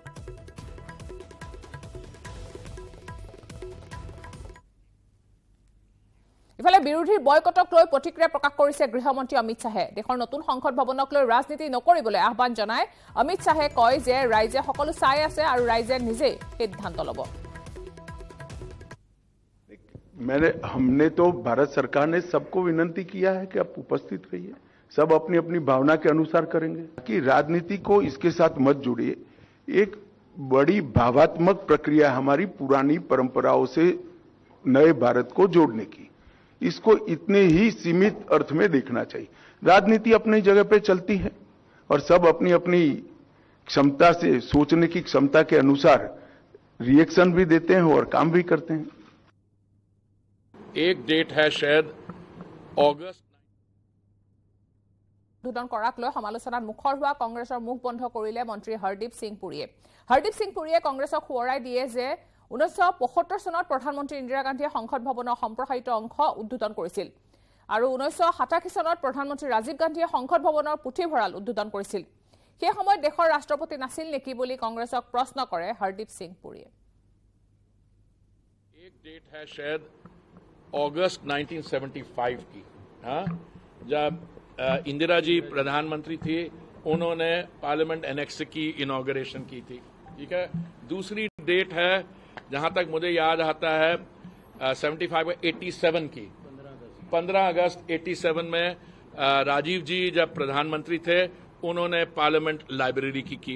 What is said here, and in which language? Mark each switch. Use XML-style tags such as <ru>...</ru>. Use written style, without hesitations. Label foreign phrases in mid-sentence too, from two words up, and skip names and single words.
<as>ইফালে বিৰোধীৰ বয়কটক লৈ প্ৰতিক্ৰিয়া প্ৰকাশ কৰিছে গৃহমন্ত্ৰী অমিত শ্বাহে। দেশৰ নতুন সংসদ ভৱনক লৈ ৰাজনীতি নকৰিবলৈ আহ্বান জনাই অমিত শ্বাহে কয় যে ৰাইজে সকলো চাই আছে আৰু ৰাইজে নিজেই সিদ্ধান্ত ল'ব।</as> <hi>हमने तो भारत सरकार ने सबको विनती किया है कि आप उपस्थित रहिए, सब अपनी अपनी भावना के अनुसार करेंगे कि राजनीति को इसके साथ मत जोड़िए। एक बड़ी भावात्मक प्रक्रिया हमारी पुरानी परंपराओं से नए भारत को जोड़ने की, इसको इतने ही सीमित अर्थ में देखना चाहिए। राजनीति अपनी जगह पे चलती है और सब अपनी अपनी क्षमता से, सोचने की क्षमता के अनुसार रिएक्शन भी देते हैं और काम भी करते हैं। एक डेट है शायद अगस्त</hi> <as>উদ্বোধন কৰাক লৈ সমালোচনাত মুখৰ হোৱা কংগ্ৰেছৰ মুখ বন্ধ কৰিলে মন্ত্ৰী হৰদীপ সিং পুৰীয়ে। হৰদীপ সিং পুৰীয়ে কংগ্ৰেছক সোঁৱৰাই দিয়ে যে 1975 চনত প্ৰধানমন্ত্ৰী ইন্দিৰা গান্ধীয়ে সংসদ ভৱনৰ সম্প্ৰসাৰিত অংশ উদ্বোধন কৰিছিল আৰু 1987 চনত প্ৰধানমন্ত্ৰী ৰাজীৱ গান্ধীয়ে সংসদ ভৱনৰ পুথিভঁৰাল উদ্বোধন কৰিছিল। সেই সময়ত দেশৰ ৰাষ্ট্ৰপতি নাছিল নেকি বুলি কংগ্ৰেছক প্ৰশ্ন কৰে হৰদীপ সিং পুৰীয়ে।</as> <hi>एक डेट है शायद अगस्त 1975 की, हाँ, जब इंदिरा जी प्रधानमंत्री थी, उन्होंने</hi> <en>Parliament Annex</en> <hi>की इनॉग्रेशन की थी। ठीक है। दूसरी डेट है जहां तक मुझे याद आता है 87 की 15 अगस्त 87 में राजीव जी जब प्रधानमंत्री थे, उन्होंने</hi> <en>Parliament Library</en> <hi>की।</hi>